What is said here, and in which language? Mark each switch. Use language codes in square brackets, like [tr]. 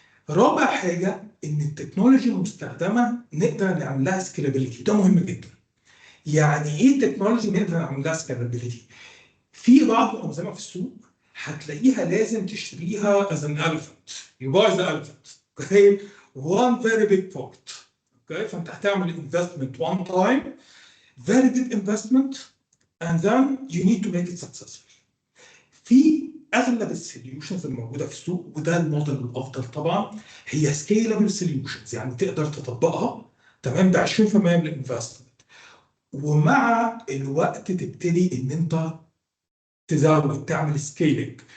[ar] رابع حاجه ان التكنولوجي المستخدمه نقدر نعمل لها سكيلابيلتي، ده مهم جدا. يعني ايه تكنولوجي نقدر نعمل لها سكيلابيلتي؟ في بعض الانظمه في السوق هتلاقيها لازم تشتريها [en] as an elephant. You buy the elephant. Okay? One very big part. Okay? [ar] فانت هتعمل [en] investment one time, very big investment, and then you need to make it successful. [ar] في اغلب السوليوشنز الموجوده في السوق، وده الموديل الافضل طبعا، هي سكيلبل سوليوشنز، يعني تقدر تطبقها تمام ب 20% من الانفستمنت، ومع الوقت تبتدي ان انت تزود تعمل سكيلينج.